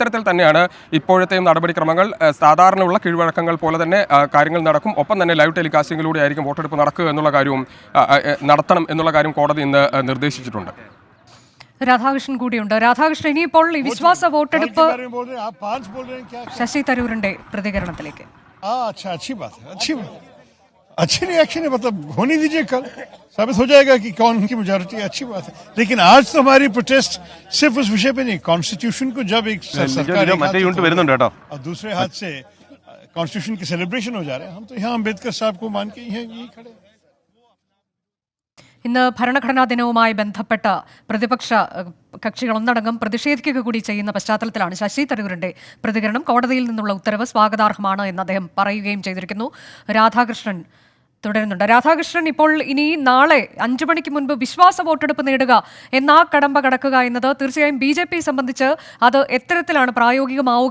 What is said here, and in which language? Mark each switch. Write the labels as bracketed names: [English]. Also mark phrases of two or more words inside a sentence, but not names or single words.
[Malayalam] അത്തരത്തിൽ തന്നെയാണ് ഇപ്പോഴത്തെയും നടപടിക്രമങ്ങൾ. സാധാരണയുള്ള കീഴ്വഴക്കങ്ങൾ പോലെ തന്നെ കാര്യങ്ങൾ നടക്കും. ഒപ്പം തന്നെ [English] live telecasting [Malayalam] ആയിരിക്കും വോട്ടെടുപ്പ് നടക്കുക എന്നുള്ള കാര്യവും നടത്തണം എന്നുള്ള കാര്യം കോടതി ഇന്ന് നിർദ്ദേശിച്ചിട്ടുണ്ട്. രാധാകൃഷ്ണൻ കൂടിയുണ്ട്. രാധാകൃഷ്ണൻ, ഇനിയിപ്പോൾ ഈ വിശ്വാസ വോട്ടെടുപ്പ് ശശി തരൂരിന്റെ പ്രതികരണത്തിലേക്ക്. [Hindi] अच्छी रिएक्शन है, मतलब होने दीजिए, कल साबित हो जाएगा कि कौन की मेजॉरिटी है, अच्छी बात है. लेकिन आज तो हमारी प्रोटेस्ट सिर्फ उस विषय पे नहीं, कॉन्स्टिट्यूशन को जब एक सरकार और दूसरे हाथ से कॉन्स्टिट्यूशन की सेलिब्रेशन हो जा रहे हैं, हम तो यहाँ अम्बेडकर साहब को मान के यही खड़े हैं. [Malayalam] ഇന്ന് ഭരണഘടനാ ദിനവുമായി ബന്ധപ്പെട്ട പ്രതിപക്ഷ കക്ഷികൾ ഒന്നടങ്കം പ്രതിഷേധിക്കുക കൂടി ചെയ്യുന്ന പശ്ചാത്തലത്തിലാണ് ശശി തരൂരിന്റെ പ്രതികരണം. കോടതിയിൽ നിന്നുള്ള ഉത്തരവ് സ്വാഗതാർഹമാണ് എന്ന് അദ്ദേഹം പറയുകയും ചെയ്തിരിക്കുന്നു. രാധാകൃഷ്ണൻ തുടരുന്നുണ്ട്. രാധാകൃഷ്ണൻ, ഇപ്പോൾ ഇനി നാളെ 5 മണിക്ക് മുൻപ് വിശ്വാസ വോട്ടെടുപ്പ് നേടുക എന്ന കടമ്പ കടക്കുക എന്നത് തീർച്ചയായും BJP സംബന്ധിച്ച് അത് എത്തരത്തിലാണ് പ്രായോഗികമാവുക?